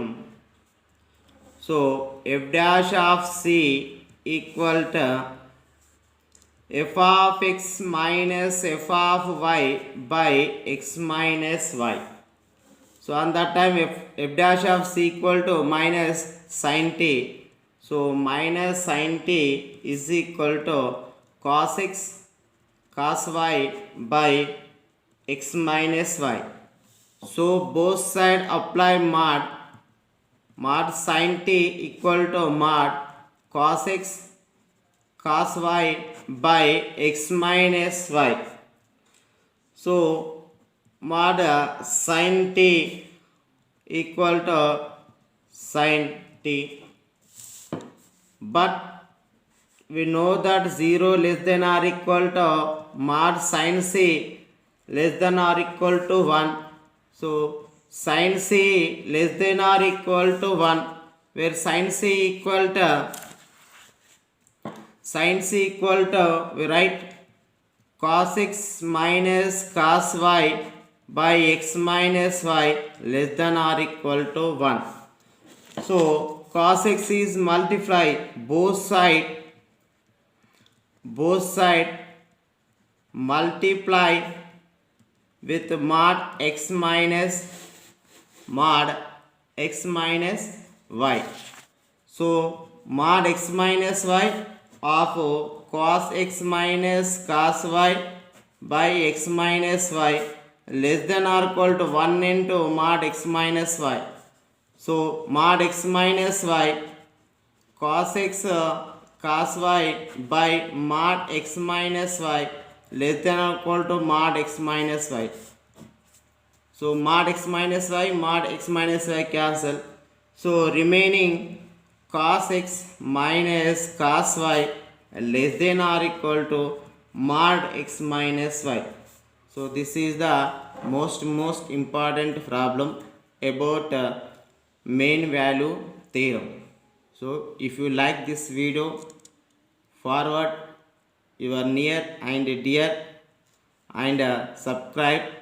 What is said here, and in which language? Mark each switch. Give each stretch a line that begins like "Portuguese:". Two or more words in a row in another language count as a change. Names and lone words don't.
English: So f dash of c equal to f of x minus f of y by x minus y. So on that time f dash of c equal to minus sin t. So minus sin t is equal to cos x cos y by x minus y. So both side apply mod sin t equal to mod cos x cos y by x minus y. So mod sin t equal to sin t, but we know that 0 less than or equal to mod sin c less than or equal to 1. So sin c less than or equal to 1, where sin c equal to we write cos x minus cos y by x minus y less than or equal to 1. So cos x is multiply both side multiply with mod x minus y. So mod x minus y of cos x minus cos y by x minus y less than or equal to 1 into mod x minus y. So mod x minus y cos x cos y by mod x minus y less than or equal to mod x minus y. So mod x minus y cancel. So remaining cos x minus cos y less than or equal to mod x minus y. So this is the most important problem about mean value theorem. So if you like this video, forward your near and dear and subscribe